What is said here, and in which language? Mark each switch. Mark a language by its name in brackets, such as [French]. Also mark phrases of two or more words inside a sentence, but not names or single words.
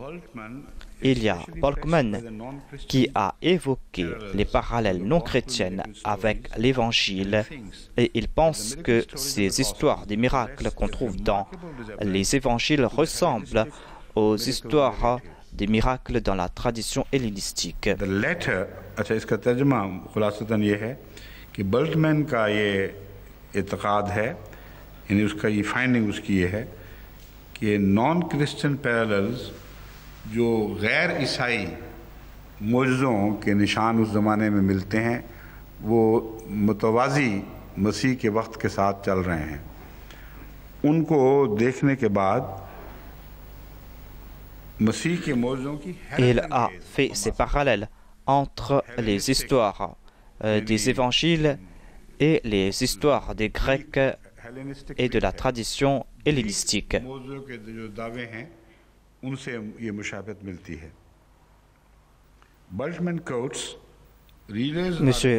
[French] Il y a Bolkman qui a évoqué les parallèles non chrétiennes avec l'Évangile et il pense que ces histoires des miracles qu'on trouve dans les Évangiles ressemblent aux histoires des miracles dans la tradition hellénistique. [Urdu] بولٹمین کا یہ اعتقاد ہے یعنی اس کا یہ فائنڈنگ اس کی یہ ہے کہ [English] non Christian parallels [Urdu] جو غیر عیسائی معجزوں کے نشان اس زمانے میں ملتے ہیں وہ متوازی مسیح کے وقت کے ساتھ چل رہے ہیں ان کو دیکھنے کے بعد مسیح کے معجزوں کی [French] Il a fait ces parallèles entre les histoires des évangiles et les histoires des Grecs et de la tradition hellénistique. M.